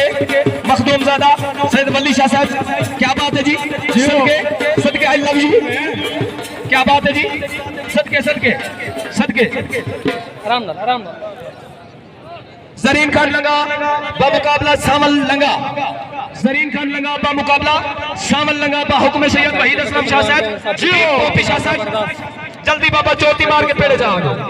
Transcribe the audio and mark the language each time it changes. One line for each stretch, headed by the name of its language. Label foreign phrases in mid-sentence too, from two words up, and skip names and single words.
Urdu: مخدوم زادہ سید ولی شاہ صاحب کیا بات ہے جی صدقے صدقے
English: I love you
Urdu: کیا بات ہے جی صدقے صدقے صدقے آرام زرین خان لنگا بمقابلہ سامل لنگا زرین خان لنگا بمقابلہ سامل لنگا حکم سید وحید اسلم شاہ صاحب پوپی شاہ صاحب جلدی بابا چوٹی مار کے پیڑے جاؤ